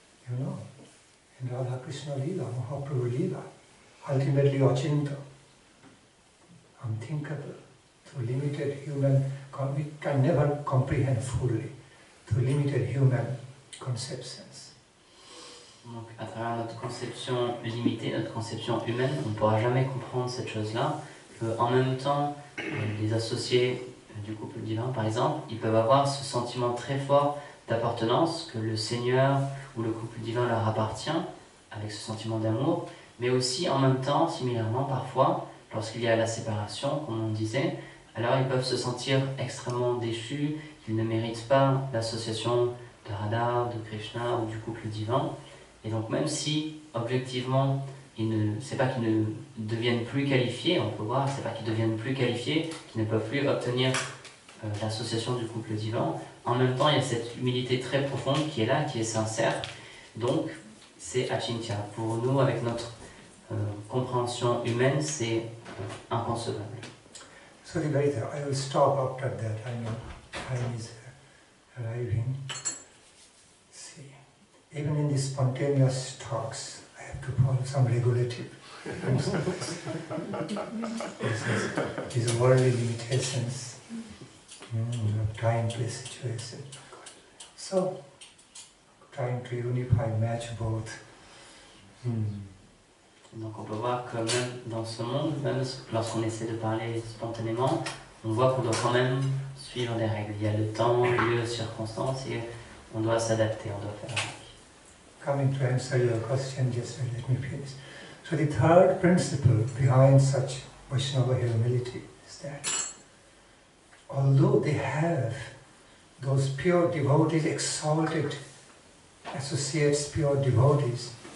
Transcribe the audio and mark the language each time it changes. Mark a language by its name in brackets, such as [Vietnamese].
[English] You know, in Radha Krishna Lila, Mahaprabhu Lila, ultimately Achinta, unthinkable, through limited human, we can never comprehend fully, through limited human conceptions. [French] Donc, à travers notre conception limitée, notre conception humaine, on ne pourra jamais comprendre cette chose-là, qu'en même temps, les associés du couple divin, par exemple, ils peuvent avoir ce sentiment très fort d'appartenance, que le Seigneur ou le couple divin leur appartient, avec ce sentiment d'amour, mais aussi en même temps, similairement parfois, lorsqu'il y a la séparation, comme on disait, alors ils peuvent se sentir extrêmement déchus, qu'ils ne méritent pas l'association de Radha, de Krishna ou du couple divin. Et donc même si, objectivement, c'est pas qu'ils ne deviennent plus qualifiés, on peut voir, c'est pas qu'ils deviennent plus qualifiés, qu'ils ne peuvent plus obtenir l'association du couple divin. En même temps, il y a cette humilité très profonde qui est là, qui est sincère. Donc, c'est achintya. Pour nous, avec notre compréhension humaine, c'est inconcevable. [English] So, I will stop after that. I know time is arriving. See, even in these spontaneous talks, I have to follow some regulative these worldly limitations of time, place, situation. So, trying to unify, match both. [French] Donc on peut voir que même dans ce monde, même lorsqu'on essaie de parler spontanément, on voit qu'on doit quand même suivre des règles. Il y a le temps, lieu, circonstances et on doit s'adapter, on doit faire avec. [English] Coming to answer your question, just let me finish. So the third principle behind such Vaishnava humility is that although they have those pure devotees, exalted associates, pure devotees,